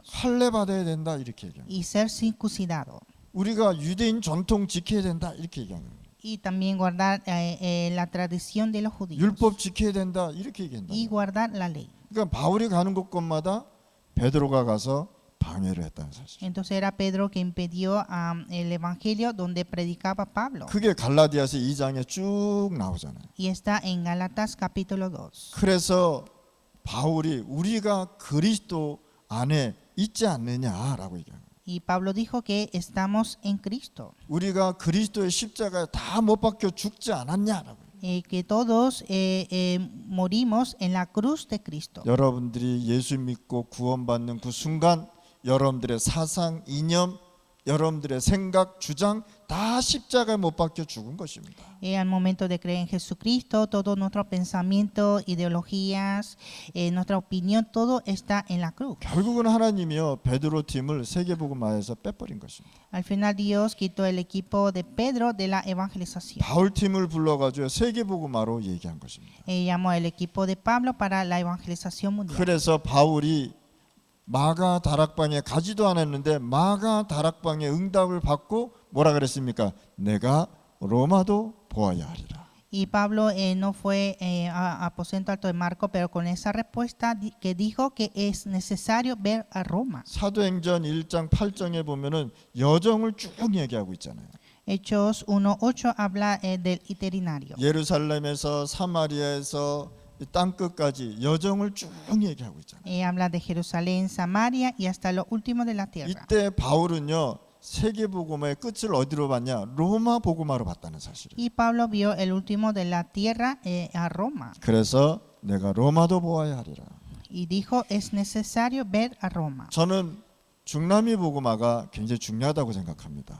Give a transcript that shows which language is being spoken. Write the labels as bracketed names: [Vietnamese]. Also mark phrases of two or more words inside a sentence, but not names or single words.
[Korean] 할례 받아야 된다 이렇게 얘기한 거예요. [Spanish] y ser circuncidado [Korean] 우리가 유대인 전통 지켜야 된다 이렇게 얘기한 거예요. [Spanish] y también guardar la tradición de los judíos [Korean] 율법 지켜야 된다 이렇게 얘기한다. [Spanish] y guardar la ley. [Korean] 그러니까 바울이 가는 곳곳마다 베드로가 가서 방해를 했다는 사실. [Spanish] Entonces era Pedro que impidió el evangelio donde predicaba Pablo. [Korean] 그게 갈라디아서 2장에 쭉 나오잖아요. [Spanish] Y está en Gálatas capítulo 2. [Korean] 그래서 바울이 우리가 그리스도 안에 있지 않느냐라고 얘기합니다. [Spanish] Y Pablo dijo que estamos en Cristo, [Korean] 우리가 그리스도의 십자가에 다 못 박혀 죽지 않았냐라고. [Spanish] que todos morimos en la cruz de Cristo. [Korean] 여러분들이 예수 믿고 구원받는 그 순간 여러분들의 사상, 이념, 여러분들의 생각, 주장 다 십자가에 못 박혀 죽은 것입니다. [Spanish] Al momento de creer en Jesucristo, todo nuestro pensamiento, ideologías, nuestra opinión, todo está en la cruz. [Korean] 결국은 하나님이요 베드로 팀을 세계복음화에서 빼버린 것입니다. [Spanish] Al final Dios quitó el equipo de Pedro de la evangelización. [Korean] 바울 팀을 불러가지고 세계복음화로 얘기한 것입니다. [Spanish] Llamó el equipo de Pablo para la evangelización mundial. [Korean] 그래서 바울이 마가 다락방에 가지도 않았는데 마가 다락방의 응답을 받고 뭐라 그랬습니까? 내가 로마도 보아야 하리라. [Spanish] Y Pablo no fue a aposento alto de Marco, pero con esa respuesta que dijo que es necesario ver a Roma. [Korean] 사도행전 1장 8장에 보면은 여정을 쭉 얘기하고 있잖아요. [Spanish] Hechos 1:8 habla del itinerario. [Korean] 예루살렘에서 사마리아에서 땅 끝까지 여정을 쭉 얘기하고 있잖아요. [Spanish] Habla de Jerusalén, Samaria y hasta lo último de la tierra. [Korean] 이때 바울은요 세계 복음화의 끝을 어디로 봤냐? 로마 복음화로 봤다는 사실이에요. [Spanish] Y Pablo vio el último de la tierra a Roma [Korean] 그래서 내가 로마도 보아야 하리라. [Spanish] y dijo es necesario ver a Roma. [Korean] 저는 중남미 복음화가 굉장히 중요하다고 생각합니다.